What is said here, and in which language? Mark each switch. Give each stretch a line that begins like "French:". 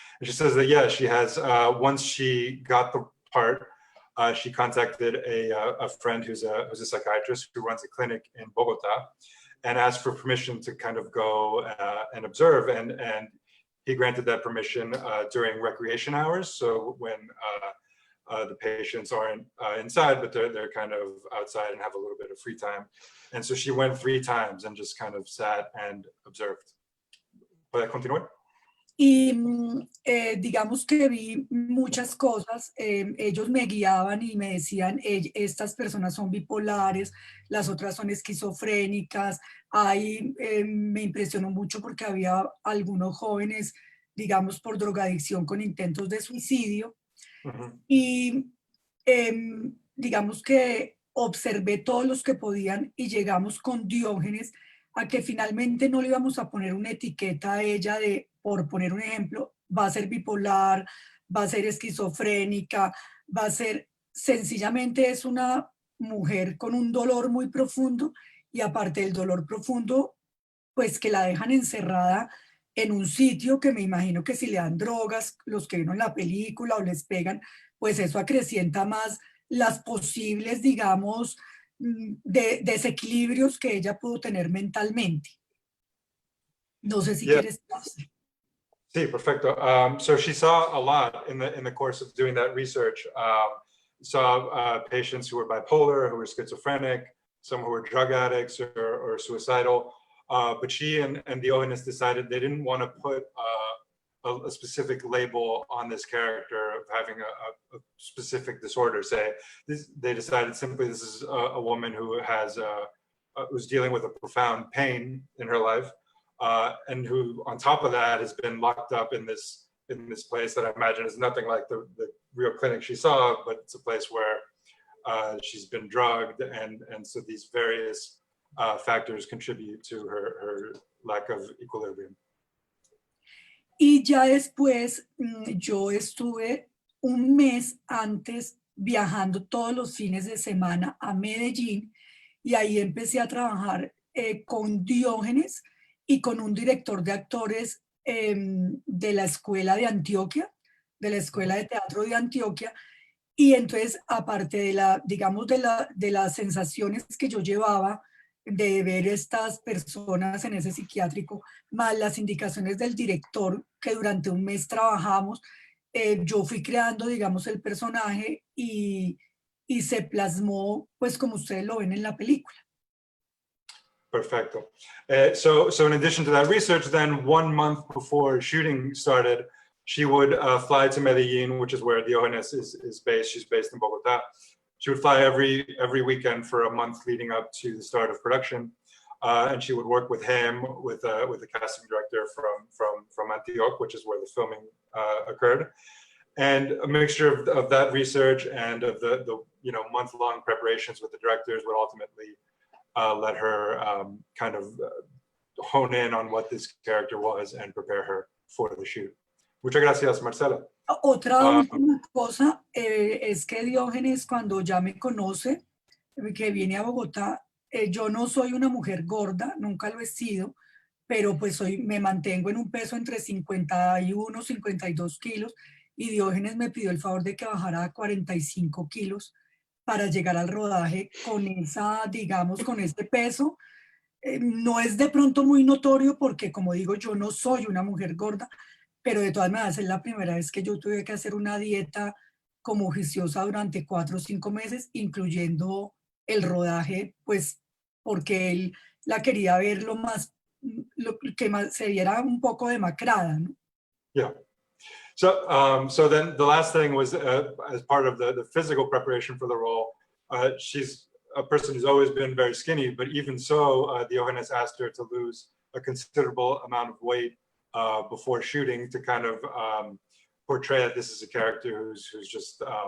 English: And she says that, yeah, she has, once she got the part, she contacted a friend who's a psychiatrist who runs a clinic in Bogota, and asked for permission to kind of go and observe, and he granted that permission during recreation hours. So when the patients aren't inside, but they're kind of outside and have a little bit of free time. And so she went 3 times and just kind of sat and observed.
Spanish: ¿Puede continuar? Y digamos que vi muchas cosas, ellos me guiaban y me decían, estas personas son bipolares, las otras son esquizofrénicas, ahí me impresionó mucho porque había algunos jóvenes, digamos, por drogadicción con intentos de suicidio, y digamos que observé todos los que podían y llegamos con Diógenes a que finalmente no le íbamos a poner una etiqueta a ella de, por poner un ejemplo, va a ser bipolar, va a ser esquizofrénica, va a ser, sencillamente es una mujer con un dolor muy profundo, y aparte del dolor profundo, pues que la dejan encerrada en un sitio que me imagino que si le dan drogas, los que vieron la película, o les pegan, pues eso acrecienta más las posibles, digamos, de desequilibrios que ella pudo tener mentalmente. No sé si quieres. Sí, perfecto.
English: So she saw a lot in the course of doing that research. Saw patients who were bipolar, who were schizophrenic, some who were drug addicts or suicidal. But she and Diogenes decided they didn't want to put a specific label on this character of having a specific disorder. They decided simply this is a woman who has who's dealing with a profound pain in her life, and who, on top of that, has been locked up in this place that I imagine is nothing like the real clinic she saw, but it's a place where she's been drugged, and so these various factors contribute to her lack of equilibrium.
Spanish: Y ya después yo estuve un mes antes viajando todos los fines de semana a Medellín, y ahí empecé a trabajar con Diógenes y con un director de actores de la escuela de Antioquia, de la escuela de teatro de Antioquia. Y entonces, aparte de digamos, de las sensaciones que yo llevaba de ver estas personas en ese psiquiátrico, más las indicaciones del director, que durante un mes trabajamos, yo fui creando, digamos, el personaje, y se plasmó, pues, como ustedes lo ven en la película. Perfecto.
English: So in addition to that research, then 1 month before shooting started, she would fly to Medellin, which is where Diogenes is based. She's based in Bogota. She would fly every weekend for a month leading up to the start of production, and she would work with him, with the casting director from Antioch, which is where the filming occurred, and a mixture of that research and of the month-long preparations with the directors would ultimately let her kind of hone in on what this character was and prepare her for the shoot.
Spanish: Muchas gracias, Marcela. Otra última cosa es que Diógenes, cuando ya me conoce, que viene a Bogotá, yo no soy una mujer gorda, nunca lo he sido, pero pues me mantengo en un peso entre 51, 52 kilos, y Diógenes me pidió el favor de que bajara a 45 kilos para llegar al rodaje con digamos, con ese peso. No es de pronto muy notorio porque, como digo, yo no soy una mujer gorda, pero de todas maneras es la primera vez que yo tuve que hacer una dieta como juiciosa durante 4 o 5 meses, incluyendo el rodaje, pues porque él la quería ver lo que más se viera un poco demacrada, ¿no?
English: Yeah. So then the last thing was, as part of the physical preparation for the role, she's a person who's always been very skinny, but even so, Diogenes asked her to lose a considerable amount of weight before shooting, to kind of portray that this is a character who's just